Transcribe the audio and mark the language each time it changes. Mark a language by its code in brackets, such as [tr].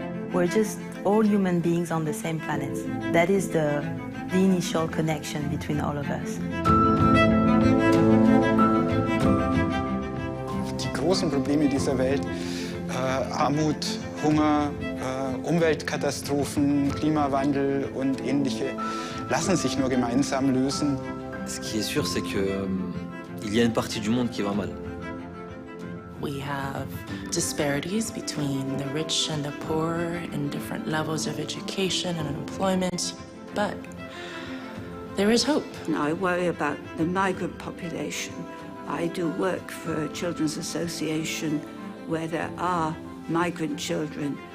[en] We're just all human beings on the same planet. That is the initial connection between all of us. [de] Die großen Probleme dieser Welt, Armut, Hunger, Umweltkatastrophen, Klimawandel und ähnliche, lassen sich nur gemeinsam lösen. [fr] Ce qui est sûr, c'est que il y a une partie du monde qui va mal. [en] We have disparities between the rich and the poor in different levels of education and employment, but there is hope. I worry about the migrant population. I do work for a children's association where there are migrant children.